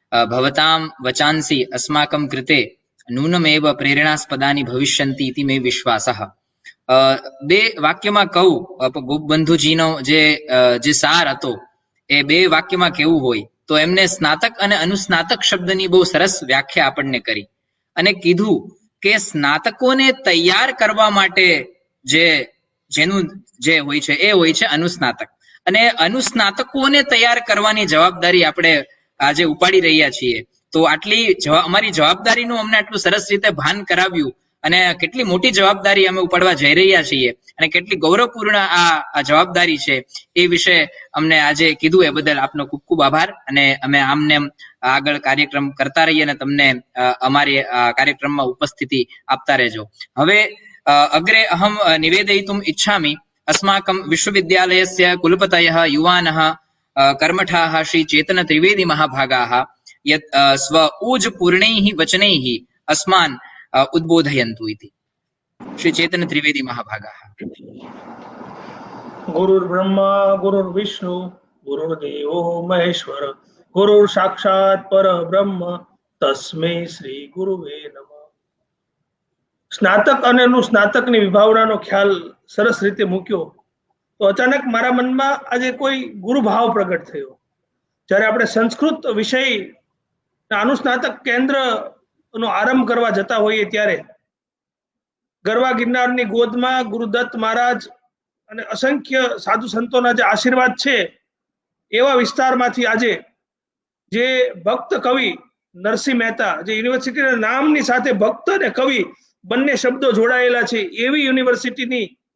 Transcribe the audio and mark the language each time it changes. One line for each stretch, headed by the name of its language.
Sanskrit: भवतां वचांसि अस्माकं कृते नूनमेव प्रेरणास्पदानि भविष्यन्ति इति मे विश्वासः।
Gujarati: બે વાક્યમાં કહું, ગોપબંધુજીનો જે સાર હતો એ બે વાક્યમાં કેવું હોય તો એમને સ્નાતક અને અનુસ્નાતક શબ્દની બહુ સરસ વ્યાખ્યા આપણને કરી અને કીધું કે સ્નાતકોને તૈયાર કરવા માટે જેનું જે હોય છે એ હોય છે અનુસ્નાતક, અને અનુસ્નાતકોને તૈયાર કરવાની જવાબદારી આપણે આજે ઉપાડી રહ્યા છીએ। તો આટલી અમારી જવાબદારીનું અમને આટલું સરસ રીતે ભાન કરાવ્યું અને કેટલી મોટી જવાબદારી અમે ઉપાડવા જઈ રહ્યા છીએ અને કેટલી ગૌરવપૂર્ણ આ જવાબદારી છે એ વિશે અમને આજે કીધું, એ બદલ આપનો ખૂબ ખૂબ આભાર। અને અમે આમને આગળ કાર્યક્રમ કરતા રહીએ અને તમને અમારી કાર્યક્રમમાં ઉપસ્થિતિ આપતા રહેજો। હવે
Sanskrit: અગ્રે અહમ નિવેદયितुम् इच्छामि अस्माकं विश्वविद्यालयस्य कुलपतयः युवानः कर्मठाः श्री चेतन त्रिवेदी महाभागाः यत् स्व ऊजपूर्णैः वचनैः अस्मान् उद्बोधयन्तु इति। श्री चेतन त्रिवेदी महाभागाः। गुरुर्ब्रह्मा गुरुर्विष्णु गुरुर्देवो महेश्वर गुरुर्साक्षात् परब्रह्म तस्मै श्री गुरुवे नमः।
Gujarati: स्नातक અને અનુસ્નાતકની વિભાવનાનો ખ્યાલ સરસ રીતે મૂક્યો તો અચાનક મારા મનમાં આજે કોઈ ગુરુભાવ પ્રગટ થયો। જ્યારે આપણે સંસ્કૃત વિષય અનુસ્નાતક કેન્દ્રનો આરંભ કરવા જતા હોઈએ ત્યારે ગરવા ગિરનારની ગોદમાં ગુરુદત્ત મહારાજ અને અસંખ્ય સાધુ સંતોના જે આશીર્વાદ છે એવા વિસ્તારમાંથી આજે જે ભક્ત કવિ નરસિંહ મહેતા, જે યુનિવર્સિટીના નામની સાથે ભક્ત અને કવિ બંને શબ્દો જોડાયેલા છે એવી યુનિવર્સિટીની